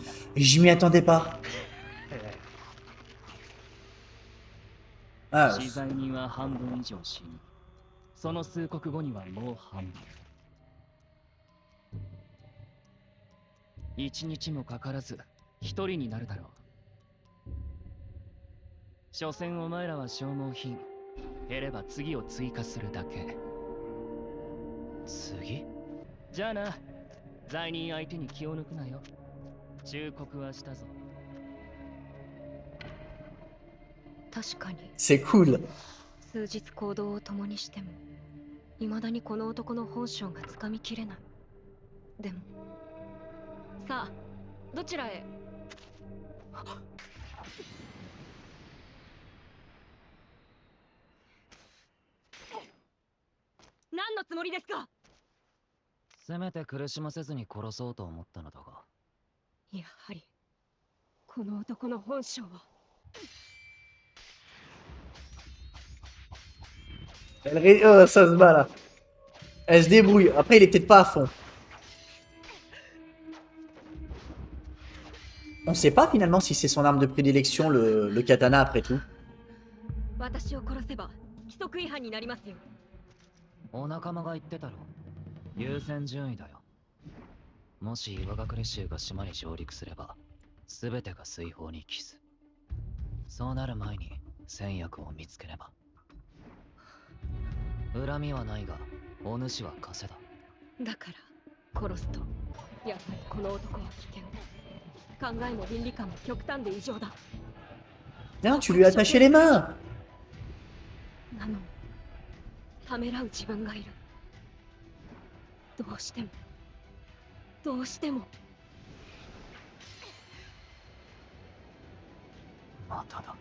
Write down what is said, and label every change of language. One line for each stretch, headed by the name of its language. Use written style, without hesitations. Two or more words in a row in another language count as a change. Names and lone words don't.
French: Je m'y attendais pas. Ah,
Japanese: 資材人は半分以上死に、その数国後にはもう半分。一日もかからず一人になるだろう。所詮お前らは消耗品。減れば次を追加するだけ。次？じゃあな、罪人相手に気を抜くなよ。忠告はしたぞ。確かに
French: c'est cool.
Japanese: 数日行動を共にしても未だにこの男の本性がつかみきれない。でもさあ、どちらへ？何のつもりですか？せめて苦しませずに殺そうと思ったのだが。やはりこの男の本性は。
French: Oh, ça se bat là. Elle se débrouille. Après, il est peut-être pas à fond. On sait pas finalement si c'est son arme de prédilection, le katana, après tout.
Japanese: 私を殺せば規則違反になりますよ。お仲間が言ってたろ。優先順位だよ。もし岩隠れ衆が島に上陸すれば、全てが水泡に帰す。そうなる前に戦略を見つければ。恨みはないが、お主は枷だ。だから殺すとやっぱりこの男は危険。考えも倫理観も極端で異常だ。
French: Non, tu lui as attaché les mains.
Japanese: なのにためらう自分がいる。どうしてもどうしても。まただ。